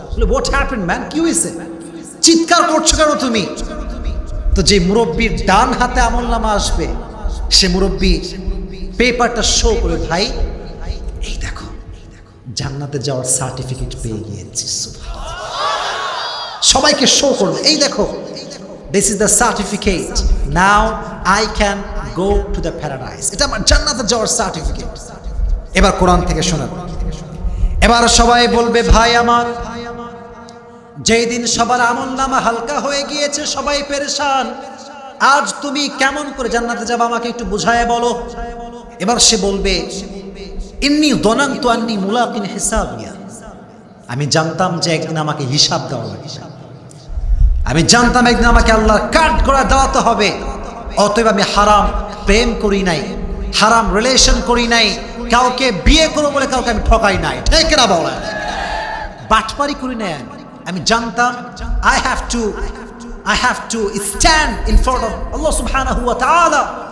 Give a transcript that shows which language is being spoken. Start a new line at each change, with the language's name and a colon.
English: what happened man,
Bangla: কি হয়েছে, চিৎকার করছো কেন তুমি? তো যে মুরব্বীর ডান হাতে আমলনামা আসবে, সে মুরব্বী পেপারটা শো করে, ভাই এই দেখো জান্নাতে যাওয়ার সার্টিফিকেট পেয়ে গিয়েছি। সবাইকে শো করবে, এই দেখো,
English: this is the certificate, now I can go to the paradise,
Bangla: এটা আমার জান্নাতে যাওয়ার সার্টিফিকেট। এবার কোরআন থেকে শোনাব। এবার সবাই বলবে, ভাই আমার, যেই দিন সবার আমলনামা হালকা হয়ে গিয়েছে, সবাই পেরেশান, আজ তুমি কেমন করে জান্নাতে যাবে আমাকে একটু বুঝায় বলো। এবার সে বলবে,
Arabic: ইন্নী যনানতু আন্নী মুলাকিন হিসাবিয়া,
Bangla: আমি জানতাম যে একদিন আমাকে হিসাব দেওয়া লাগবে, আমি জানতাম একদিন আমাকে আল্লাহর কাট করা দেওয়াতে হবে। অতএব আমি হারাম প্রেম করি নাই, হারাম রিলেশন করি নাই, কাউকে বিয়ে করবো বলে কাউকে আমি ঠকাই নাই, ঠিক না বলেন? বাটপারি করি নাই। আমি জানতাম
English: I have to I have to stand in front of Allah subhanahu wa ta'ala.